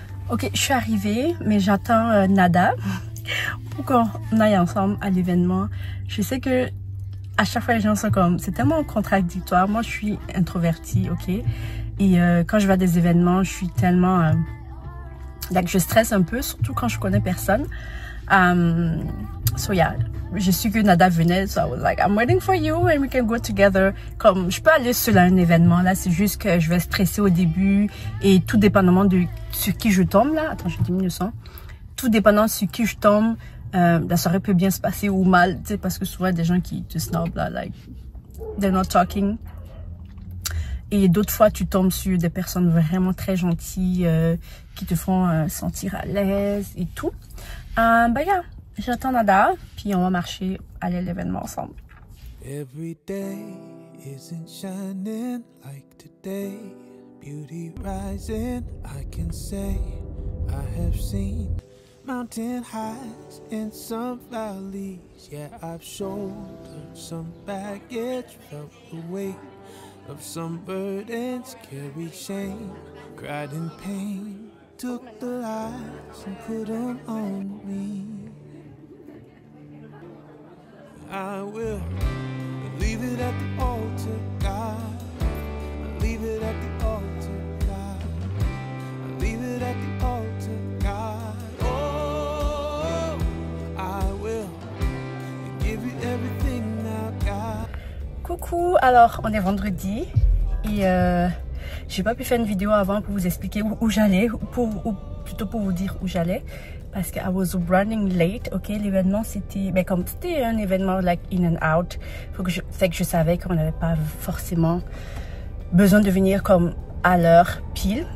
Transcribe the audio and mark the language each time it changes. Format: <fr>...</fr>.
<fr>Ok, je suis arrivée, mais j'attends Nada pour qu'on aille ensemble à l'événement. Je sais que à chaque fois les gens sont comme, c'est tellement contradictoire. Moi je suis introvertie, ok, et quand je vais à des événements je suis tellement je stresse un peu, surtout quand je connais personne.</fr> <en>So yeah,</en> <fr>je suis que Nada venait,</fr> <en>so I was like, I'm waiting for you and we can go together.</en> <fr>Comme je peux aller seule à un événement là, c'est juste que je vais stresser au début et tout dépendamment de sur qui je tombe là. Attends, je diminue le son. Tout dépendant sur qui je tombe, la soirée peut bien se passer ou mal, tu sais, parce que souvent des gens qui te snob là,</fr> <en>like they're not talking.</en> <fr>Et d'autres fois tu tombes sur des personnes vraiment très gentilles qui te font sentir à l'aise et tout. Yeah, j'attends Nada, puis on va marcher, aller à l'événement ensemble.</fr> <en>Every day isn't shining like today. Beauty rising, I can say I have seen mountain highs and some valleys. Yeah, I've shouldered some baggage, felt the weight of some burdens, carried shame, cried in pain, took the lies and put them on me. I will leave it at the altar, God. I leave it at the altar, God. I leave it at the altar, God. Oh, I will give you everything now, God.</en> <fr>Coucou, alors on est vendredi et j'ai pas pu faire une vidéo avant pour vous expliquer où j'allais, ou plutôt pour vous dire où j'allais, parce que</fr> <en>I was running late.</en> <fr>Ok, l'événement c'était, mais comme c'était un événement</fr> <en>like in and out,</en> <fr>fait que je savais qu'on n'avait pas forcément besoin de venir comme à l'heure pile.</fr>